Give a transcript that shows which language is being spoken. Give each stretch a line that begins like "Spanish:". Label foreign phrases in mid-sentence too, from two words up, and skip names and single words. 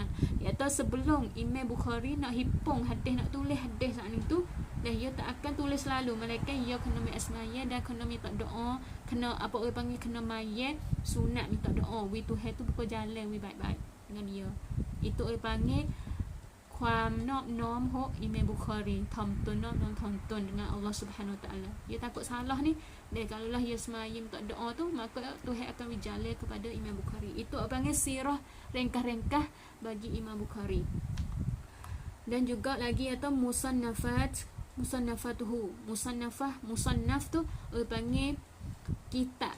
Malay: Iaitu sebelum Imam Bukhari nak hipung hadis, nak tulis hadis saat ni tu, ia tak akan tulis selalu, melainkan ia kena ambil semaya dan kena minta doa, kena apa orang panggil, kena maya sunat minta doa wi Tuhan tu berjalan wi baik-baik dengan dia. Itu orang panggil ความนอบน้อม ho Imam Bukhari, tonton dengan
Arabic: الله سبحانه وتعالى.
Malay: Dia takut salah ni, dan kalaulah dia semaya minta doa tu, maka Tuhan akan berjalan kepada Imam Bukhari. Itu apa panggil sirah ringkas-ringkas bagi Imam Bukhari. Dan juga lagi atau musannafatuhu, musannaf tu orang panggil kitab.